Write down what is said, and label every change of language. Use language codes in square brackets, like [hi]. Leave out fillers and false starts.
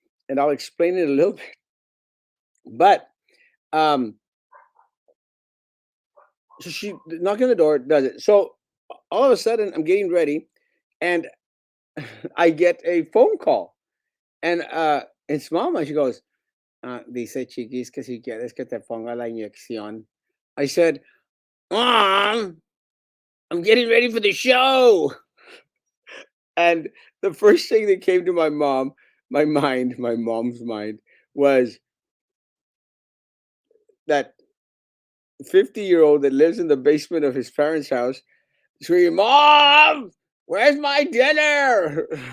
[en] And I'll explain it a little bit. But um, so she knocking on the door does it. So all of a sudden, I'm getting ready, and I get a phone call, and it's Mama. She goes, [es] "Dice Chiquis que si quieres que te ponga la inyección." [en] I said, "Mom, I'm getting ready for the show." And the first thing that came to my mom's mind, was that 50-year-old that lives in the basement of his parents' house screaming, "Mom, where's my dinner?"